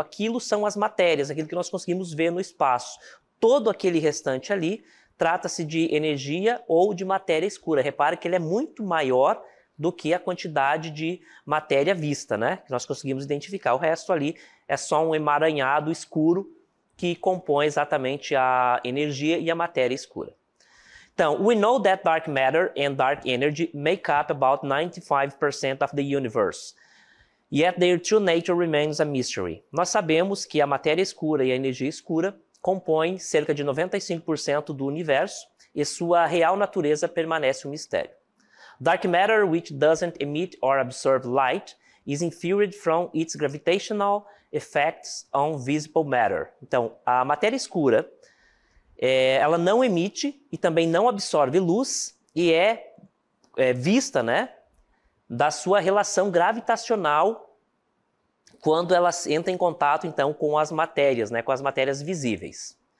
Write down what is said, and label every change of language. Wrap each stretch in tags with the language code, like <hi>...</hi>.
<pt>Aquilo são as matérias, aquilo que nós conseguimos ver no espaço. Todo aquele restante ali trata-se de energia ou de matéria escura. Repare que ele é muito maior do que a quantidade de matéria vista, né? Que nós conseguimos identificar. O resto ali é só um emaranhado escuro que compõe exatamente a energia e a matéria escura. Então,</pt> <en>we know that dark matter and dark energy make up about 95% of the universe. Yet their true nature remains a mystery.</en> <pt>Nós sabemos que a matéria escura e a energia escura compõem cerca de 95% do universo e sua real natureza permanece um mistério.</pt> <en>Dark matter, which doesn't emit or absorb light, is inferred from its gravitational effects on visible matter.</en> <pt>Então, a matéria escura, ela não emite e também não absorve luz e é vista, né, da sua relação gravitacional quando ela entra em contato, então, com as matérias, né, com as matérias visíveis.</pt>